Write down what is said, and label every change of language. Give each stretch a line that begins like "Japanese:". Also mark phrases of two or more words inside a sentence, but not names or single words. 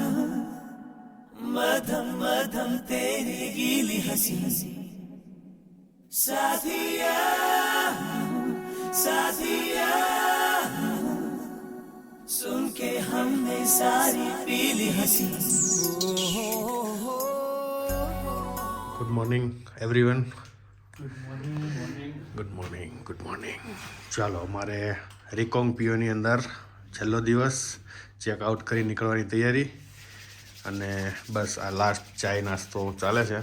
Hindi: मधम मधम तेरी गीली हंसी साथिया साथिया सुन के हमने सारी पीली हंसी
English: Good morning everyone. Good morning.
Gujarati: ચાલો, અમારે રિકોંગ પીઓની અંદર છેલ્લો દિવસ ચેકઆઉટ કરી નીકળવાની તૈયારી અને બસ આ લાસ્ટ ચાય નાસ્તો ચાલે છે.